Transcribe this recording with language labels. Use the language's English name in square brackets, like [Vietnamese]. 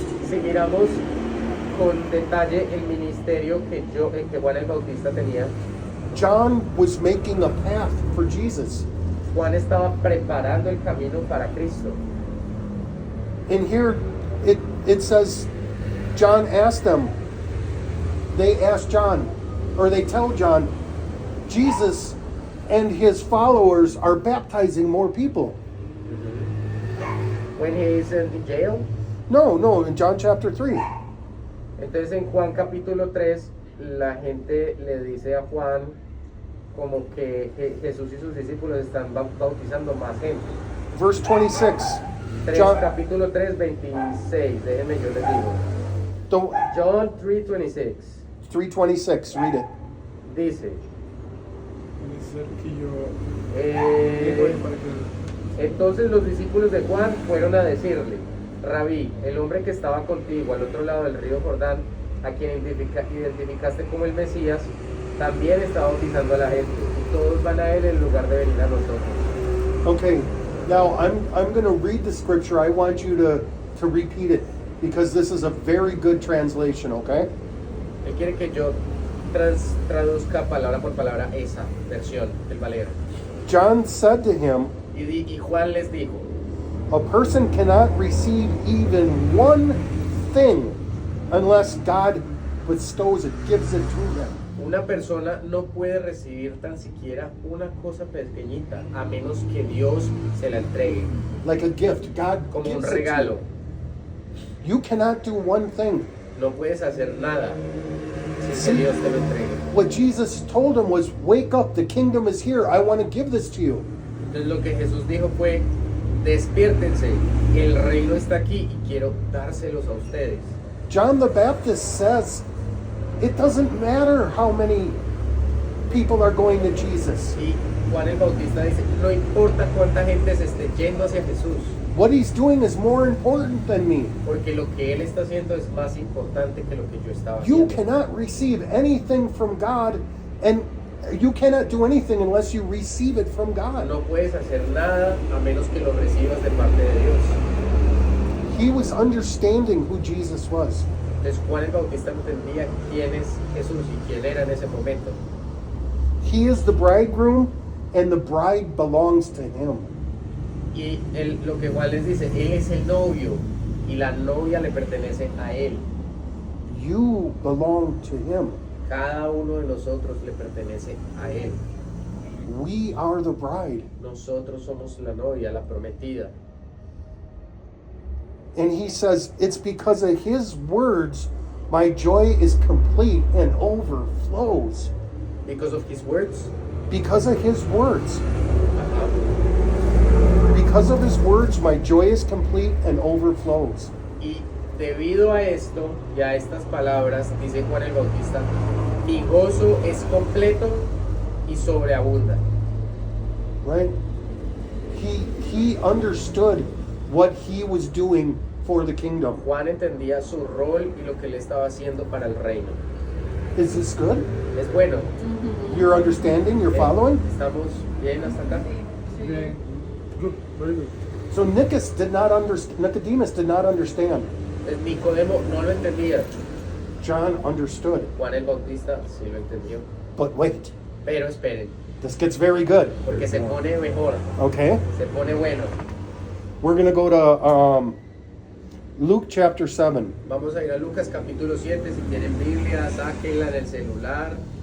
[Spanish] Si miramos con detalle el ministerio que Juan el Bautista tenía, [English] John was making a path for Jesus. [Spanish] Juan estaba preparando el camino para Cristo. [English] And here it says, John asked them, they asked John, or they tell John, Jesus and his followers are baptizing more people. When he is in jail, No, in John chapter 3. [Spanish] entonces en Juan capítulo 3, la gente le dice a Juan como que Jesús y sus discípulos están bautizando más gente. [English] Verse 26. 3, John, [Spanish] capítulo 3, 26, déjenme yo les digo. [English] don't, John 3:26 3:26, read it. [Spanish] dice, Es el que yo eh, digo ahí para que- entonces los discípulos de Juan fueron a decirle, Rabí, el hombre que estaba contigo al otro lado del río Jordán, a quien identificaste como el Mesías, también está bautizando a la gente, y todos van a él en lugar de venir a nosotros. [English] Okay, now I'm going to read the scripture. I want you to repeat it because this is a very good translation, okay? [Spanish] Él quiere que yo traduzca palabra por palabra esa versión del Valero. [English] John said to him, [Spanish] Y Juan les dijo, [English] a person cannot receive even one thing unless God bestows it, gives it to them. [Spanish] una persona no puede recibir tan siquiera una cosa pequeñita a menos que Dios se la entregue, [English] Like a gift, God [Spanish] como un [English] gives it to [Spanish] regalo. [English] you. You cannot do one thing. [Spanish] No puedes hacer nada sin Sí. que Dios te lo entregue. [English] What Jesus told him was, wake up, the kingdom is here. I want to give this to you. [Spanish] Entonces lo que Jesús dijo fue, despiértense, el reino está aquí y quiero dárselos a ustedes. [English] John the Baptist says, it doesn't matter how many people are going to Jesus. [Spanish] Y Juan el Bautista dice, no importa cuánta gente se esté yendo hacia Jesús, [English] What he's doing is more important than me. [Spanish] porque lo que Él está haciendo es más importante que lo que yo estaba [English] You [Spanish] haciendo. [English] cannot receive anything from God and You cannot do anything unless you receive it from God. [Spanish] No puedes hacer nada a menos que lo recibas de parte de Dios. [English] He was understanding who Jesus was. [Spanish] Entonces Juan el Bautista entendía quién es Jesús y quién era en ese momento. [English] He is the bridegroom, and the bride belongs to him. [Spanish] Y lo que Juan les dice, él es el novio y la novia le pertenece a él. [English] You belong to him. [Spanish] Cada uno de nosotros le pertenece a él. [English] We are the bride. [Spanish] Nosotros somos la novia, la prometida. [English] And he says, it's because of his words, my joy is complete and overflows. Because of his words. Because of his words. Ajá. Because of his words, my joy is complete and overflows. [Spanish] Y debido a esto y a estas palabras, dice Juan el Bautista, mi gozo es completo y sobreabunda. [English] Right? He understood what he was doing for the kingdom. [Spanish] Juan entendía su rol y lo que él estaba haciendo para el reino. [English] Is this good? [Spanish] Es bueno. [English] You're understanding? You're following? [Spanish] ¿Estamos bien hasta acá? Bien. [English] Good, very good. So Nicodemus did not understand. [Spanish] Entonces, Nicodemo no lo entendía. [English] John understood. [Spanish] Juan el Bautista sí lo entendió. [English] But wait, [Spanish] Pero esperen, [English] this gets very good. [Spanish] porque se pone mejor, [English] Okay? [Spanish] se pone bueno. [English] We're going to go to Luke chapter 7. [Spanish] Vamos a ir a Lucas capítulo 7, si tienen Biblia, sáquenla en el celular.